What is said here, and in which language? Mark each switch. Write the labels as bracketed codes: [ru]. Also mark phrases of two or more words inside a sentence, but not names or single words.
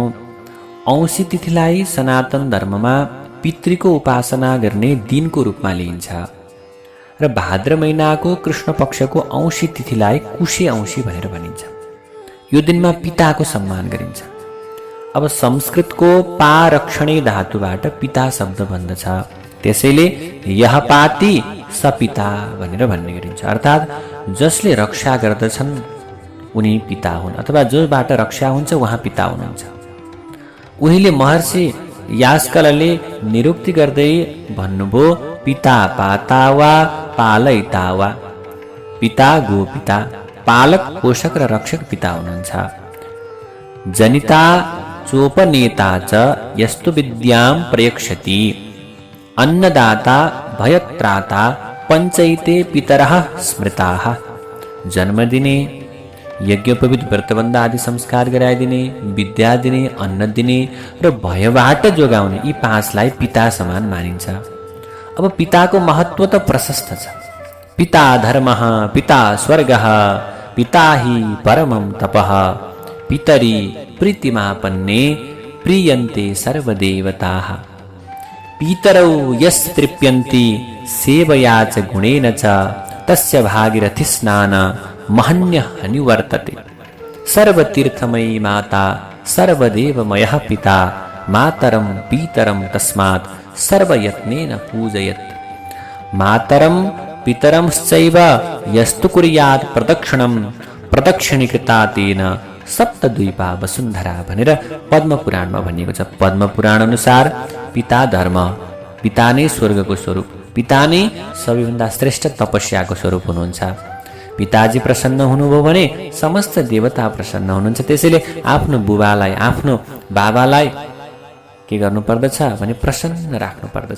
[ne] औँसी तिथिलाई सनातन धर्ममा पितृको उपासना गर्ने दिनको रूपमा लिइन्छ र भाद्र महिनाको कृष्ण पक्षको औँसी तिथिलाई कुशे औँसी भनेर भनिन्छ। यो दिनमा पिताको सम्मान गरिन्छ। अब संस्कृतको [sa] पा रक्षणे [ne] धातुबाट पिता शब्द बन्दछ। त्यसैले [sa] यह पाति स पिता [ne] भनेर भन्ने गरिन्छ। अर्थात् जसले रक्षा गर्दछन् उनी पिता हुन्, अथवा जोबाट रक्षा हुन्छ उहाँ पिता हुनुहुन्छ। उहिले महर्षि यास्कलले निरुक्ति गर्दै भन्नुभयो, [sa] पिता पाता वा पालयिता वा। पिता गोपिता, [ne] पालक पोषक र रक्षक पिता हुनुहुन्छ। [sa] जनिता चोपनेता च यस्तु विद्यां प्रयक्षति, अन्नदाता भयत्राता पञ्चैते पितरः स्मृताः। [ne] जन्म दिने, यज्ञोपवीत व्रतबन्ध आदि संस्कार गराइदिने, विद्या दिने, अन्न दिने र भयबाट जोगाउने, यी पाँचलाई पिता समान मानिन्छ। अब पिताको महत्व त प्रशस्त छ। [sa] पिता धर्मः, पिता स्वर्गः, पिता हि परमं तपः, पितरि प्रीतिमापन्ने प्रीयन्ते सर्वदेवताः। पितरौ यस्तृप्यन्ति सेवया च गुणेन च, तस्य भागीरथी स्नान महन्यः निवर्तते। सर्वतीर्थमयी माता, सर्वदेवमयः पिता, मातरं पितरं तस्मात् सर्वयत्नेन पूजयेत्। मातरं पितरंश्चैव यस्तु कुर्यात् प्रदक्षिणं, प्रदक्षिणीकृता तेन सप्तद्वीपा वसुन्धरा [ne] भनेर पद्मपुराणमा भनिएको छ। पद्मपुराण अनुसार पिता धर्म, पिता नै स्वर्गको स्वरूप, पिता नै सबैभन्दा श्रेष्ठ तपस्याको स्वरूप हुनुहुन्छ। पिताजी प्रसन्न हुनुभयो भने समस्त देवता प्रसन्न हुनुहुन्छ। त्यसैले आफ्नो बुबालाई, आफ्नो बाबालाई के गर्नु पर्दछ भने प्रसन्न राख्नु पर्दछ।